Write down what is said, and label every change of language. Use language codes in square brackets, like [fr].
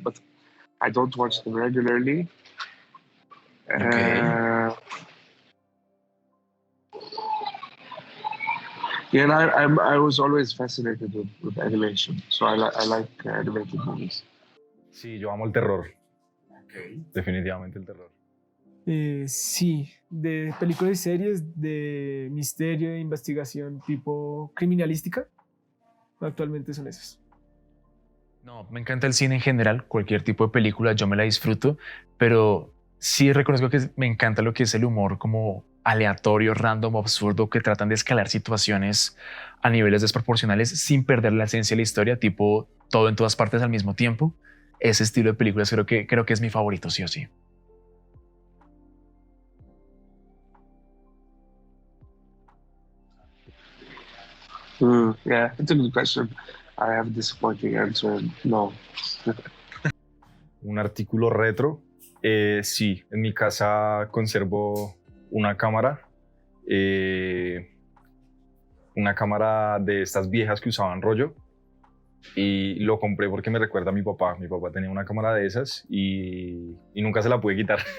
[en] But I don't watch them regularly. Okay. Yeah, and I was always fascinated with animation, so I like animated movies. [es] Sí, yo amo el terror. Okay. Definitivamente el terror. Sí, de películas y series de misterio e investigación tipo criminalística, actualmente son esas. No, me encanta el cine en general, cualquier tipo de película, yo me la disfruto, pero sí reconozco que me encanta lo que es el humor como aleatorio, random, absurdo, que tratan de escalar situaciones a niveles desproporcionales sin perder la esencia de la historia, tipo todo en todas partes al mismo tiempo. Ese estilo de películas creo que es mi favorito, sí o sí. [en] Yeah, it's a good question. I have a disappointing answer. No. [es] Un artículo retro. Sí, en mi casa conservo una eh, una cámara de estas viejas que usaban rollo y lo compré porque me recuerda a mi papá. Mi papá tenía una cámara de esas y nunca se la pude quitar.